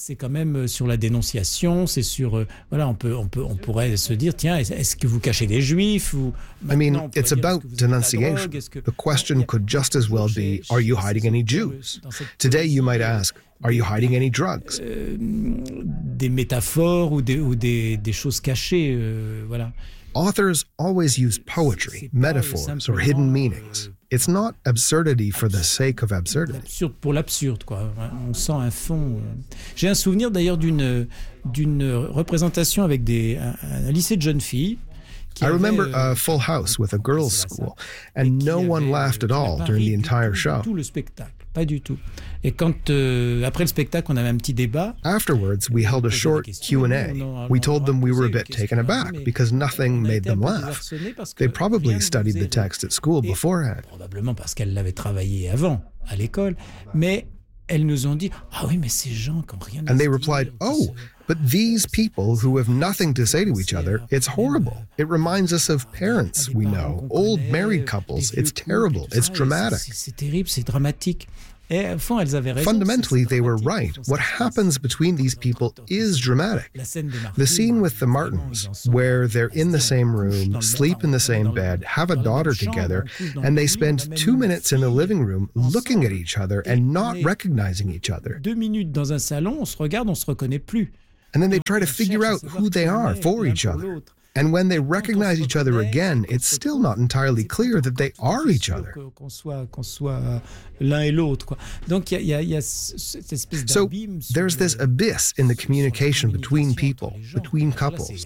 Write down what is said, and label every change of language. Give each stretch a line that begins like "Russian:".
French: C'est quand même sur la dénonciation, c'est sur voilà, on pourrait se dire tiens, est-ce que vous cachez des juifs ou
English: I mean, it's about denunciation. The question could just as well be are you hiding any Jews? Today you might ask are you hiding any drugs?
French: Des métaphores ou des choses cachées, voilà.
English: Authors always use poetry, metaphors or hidden meanings. It's not absurdity for the sake of absurdity.
French: Pour l'absurde, quoi. On sent un fond. J'ai un souvenir d'ailleurs d'une représentation avec un lycée de jeunes filles.
English: I remember a full house with a girls' school, and no one laughed at all during the entire show.
French: Tout le spectacle. Pas du tout. Et quand après le spectacle, on avait un petit débat.
English: Afterwards, we held a short Q&A. We told them we were a bit taken aback because nothing made them laugh. They probably studied the text at school beforehand.
French: Probablement parce qu'elles l'avaient travaillé avant à l'école. Mais elles nous ont dit, ah oui, mais ces gens qui ont rien.
English: And they replied, oh, but these people who have nothing to say to each other, it's horrible. It reminds us of parents we know, old married couples. It's terrible. It's dramatic.
French: C'est terrible, c'est dramatique. Et au fond, elles avaient raison.
English: Fundamentally, they were right. What happens between these people is dramatic. The scene with the Martins, where they're in the same room, sleep in the same bed, have a daughter together, and they spend 2 minutes in the living room looking at each other and not recognizing each other.
French: 2 minutes dans un salon, on se regarde, on se reconnaît plus.
English: and then they try to figure out who they are for each other. And when they recognize each other again, it's still not entirely clear that they are each other. So there's this abyss in the communication between people, between couples.